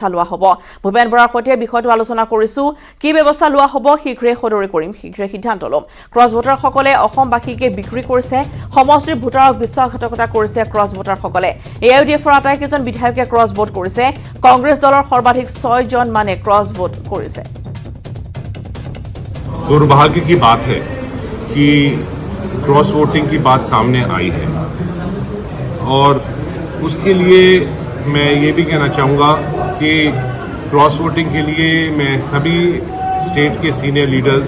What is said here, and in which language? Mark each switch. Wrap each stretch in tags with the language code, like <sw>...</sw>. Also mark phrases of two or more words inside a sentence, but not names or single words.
<as>লোৱা হ'ব ভূপেন বৰাৰ সৈতে বিষয়টো আলোচনা কৰিছো কি ব্যৱস্থা লোৱা হ'ব শীঘ্ৰে সদৰি কৰিম শীঘ্ৰে সিদ্ধান্ত ল'ম</as> <en>cross voters</en> <as>অসমবাসীকে বিক্ৰী কৰিছে সমষ্টিৰ ভোটাৰক বিশ্বাসঘাতকতা কৰিছে</as> <en>cross voters</en> <as>এআইইউডিএফৰ আটাইকেইজন বিধায়কে</as> <en>cross vote</en> <as>কৰিছে কংগ্ৰেছ দলৰ সৰ্বাধিক 6 জন মানে</as> <en>cross vote</en> <as>কৰিছে</as> <hi>दुर्भाग्य की बात है कि</hi> <en>cross voting</en> <hi>की बात सामने आई है और उसके लिए मैं ये भी कहना चाहूँगा कि</hi> <en>cross voting</en> <hi>के लिए मैं सभी स्टेट के</hi> <en>senior leaders</en>